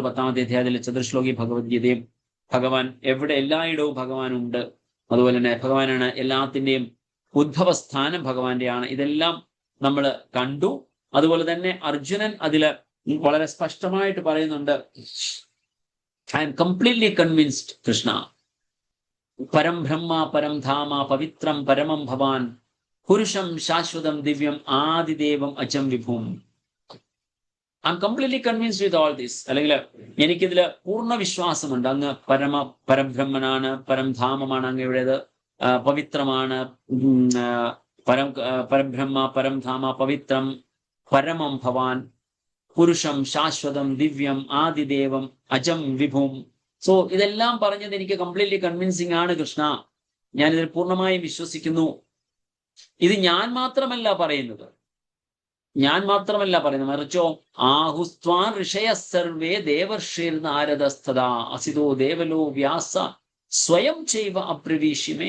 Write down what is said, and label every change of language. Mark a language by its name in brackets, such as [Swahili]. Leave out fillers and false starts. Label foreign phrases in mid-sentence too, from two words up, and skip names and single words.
[Malayalam] 10ാമത്തെ അധ്യായത്തിൽ ചതുർശ്ലോകി ഭഗവത്ഗീതയും ഭഗവാൻ എല്ലായിടവും ഭഗവാൻ ഉണ്ട്. അതുപോലെ തന്നെ ഭഗവാനാണ് എല്ലാത്തിൻ്റെയും ഉദ്ഭവസ്ഥാനം ഭഗവാന്റെയാണ്. ഇതെല്ലാം നമ്മൾ കണ്ടു. അതുപോലെ തന്നെ അർജുനൻ അതില് വളരെ സ്പഷ്ടമായിട്ട് പറയുന്നുണ്ട്, [English] I am completely convinced [Malayalam] കൃഷ്ണ, [Sanskrit] പരം ബ്രഹ്മ പരം ധാമ പവിത്രം പരമം ഭവാൻ പുരുഷം ശാശ്വതം ദിവ്യം ആദിദേവം അജം വിഭും. [English] I am completely convinced with all this. [Malayalam] അല്ലെങ്കിൽ എനിക്കിതിൽ പൂർണ്ണ വിശ്വാസമുണ്ട്. അങ്ങ് പരബ്രഹ്മനാണ്, പരംധാമമാണ് അങ്ങയുടേത്, പവിത്രമാണ്, [Sanskrit] പരബ്രഹ്മ പരംധാമ പവിത്രം പരമം ഭവാൻ പുരുഷം ശാശ്വതം ദിവ്യം ആദിദേവം അജം വിഭും. [Malayalam] സോ ഇതെല്ലാം പറഞ്ഞത് എനിക്ക് [English] completely convincing [Malayalam] ആണ് കൃഷ്ണ, ഞാനിതിൽ പൂർണ്ണമായും വിശ്വസിക്കുന്നു. ഇത് ഞാൻ മാത്രമല്ല പറയുന്നത്, മറിച്ചോ [Sanskrit] ആഹുസ്ത്വാൻ ഋഷയ സർവേ ദേവർഷിർ നാരദസ്തദാ അസിതോ ദേവലോ വ്യാസ സ്വയം ചെയ്വ അബ്രവീഷിമേ.